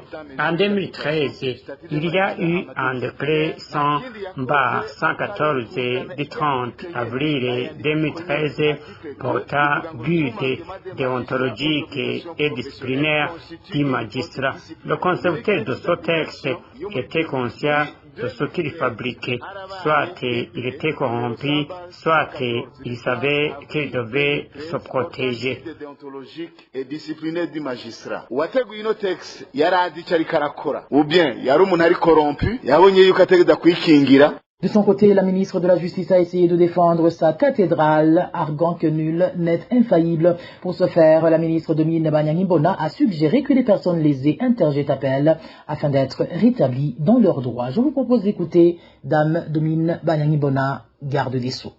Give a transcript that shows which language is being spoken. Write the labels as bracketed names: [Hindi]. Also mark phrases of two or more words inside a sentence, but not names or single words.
[French] En 2013, il y a eu un décret 100/114 du 30 avril 2013 portant but déontologique et disciplinaire du magistrat. Le concepteur de ce texte était conscient de ce qu'il fabriquait. Soit il était corrompu, soit il savait qu'il devait se protéger. [Rundi] Uwateguye ino texte yarazi icyo ariko arakora [French] ou bien [Rundi] yari umuntu ari corrompu yabonye yuko ategeza kwikingira. [French] De son côté, la ministre de la Justice a essayé de défendre sa cathédrale, arguant que nul n'est infaillible. Pour ce faire, la ministre Domine Banyangimbona a suggéré que les personnes lésées interjettent appel afin d'être rétablies dans leurs droits. Je vous propose d'écouter Dame Domine Banyangimbona, garde des Sceaux.